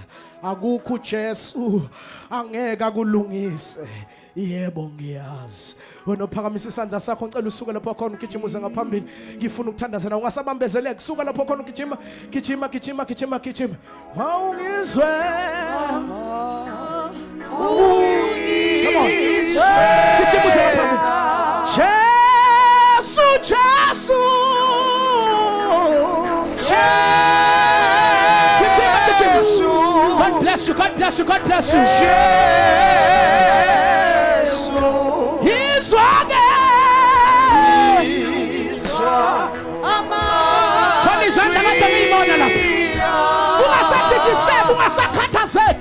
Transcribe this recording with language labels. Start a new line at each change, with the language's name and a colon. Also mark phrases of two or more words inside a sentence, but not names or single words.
Zulu: Akukho uJesu angeke akulungise. Yebo ngiyazi. Wena uphakamisa isandla sakho, ngicela usuke lapho khona ugijima uze ngaphambili. Ngifuna ukuthandazana, ungasabambezeleki. Suka lapho khona ugijima, gijima. Wawungizwe.
English: Come on.
Zulu: Gijima uze ngaphambili. Jesu.
English: God bless you. He's one.
Zulu: Ungasakhathazeki.